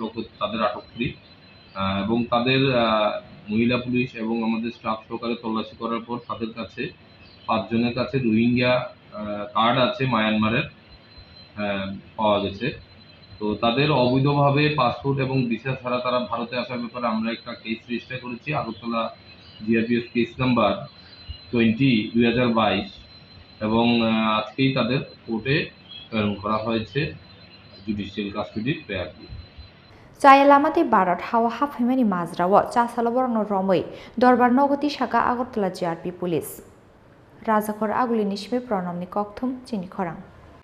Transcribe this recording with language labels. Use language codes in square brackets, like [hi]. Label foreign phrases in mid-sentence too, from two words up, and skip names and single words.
[bn] পক্ষ তাদের আটক করি এবং তাদের মহিলা পুলিশ এবং আমাদের স্টাফ সহকারে তল্লাশি করার পর তাদের কাছে 5 জনের কাছে রোহিঙ্গা কার্ড আছে মায়ানমারের পাওয়া গেছে তো তাদের অবৈধভাবে পাসপোর্ট এবং ভিসা ছাড়া তারা ভারতে আসার ব্যাপারে আমরা একটা [en] case register [bn] করেছি আগরতলা জিআরপিএস [en] case number [bn] 20/2022 এবং আজকেই তাদের কোর্টে প্রেরণ করা হয়েছে [en] judicial custody [bn] প্রেয়ার দিয়ে [trp] Chaya lamati barat hawa hafhimani mazrawo Chasalo borokno romoi dorbar nogoti shaka Agartala GRP police Rajakor aguli nishme pranamni kokthum Chini Khorang